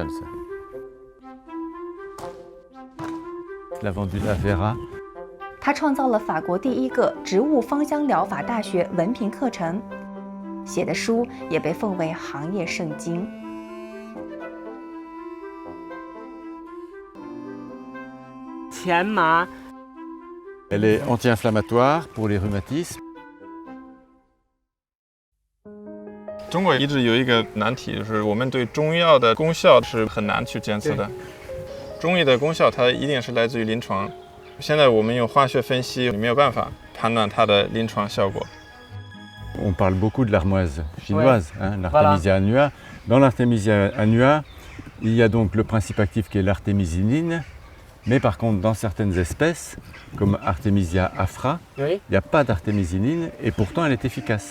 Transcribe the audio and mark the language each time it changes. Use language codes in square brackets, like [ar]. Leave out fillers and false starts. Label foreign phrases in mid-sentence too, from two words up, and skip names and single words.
[zh] 他创造了法国第一个植物芳香疗法大学文凭课程，写的书也被奉为行业圣经。前麻 [fr] Elle est anti-inflammatoire pour les rhumatismes. [zh] 中国一直有一个难题，就是我们对中药的功效是很难去监测的。中医的功效它一定是来自于临床，现在我们用化学分析没有办法判断它的临床效果。 [fr] On parle beaucoup de l'armoise chinoise, hein, l'Artemisia annua. Dans l'Artemisia annua, il y a donc le principe actif qui est l'artémisinine, mais par contre dans certaines espèces, comme Artemisia afra, il n'y a pas d'artémisinine et pourtant elle est efficace.